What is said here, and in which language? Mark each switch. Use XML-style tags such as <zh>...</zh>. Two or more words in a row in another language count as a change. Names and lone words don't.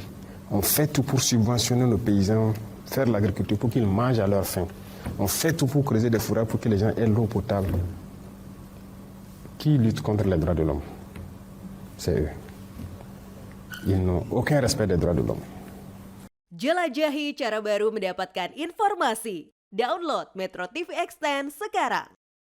<fr>On fait tout pour subventionner nos paysans, faire l'agriculture pour qu'ils mangent à leur faim. On fait tout pour creuser des fourrages pour que les gens aient l'eau potable. Qui lutte contre les droits de l'homme? C'est eux. Ils n'ont aucun respect des droits de l'homme.</fr> <id>Jelajahi cara baru mendapatkan informasi. Download Metro TV Extend sekarang.</id>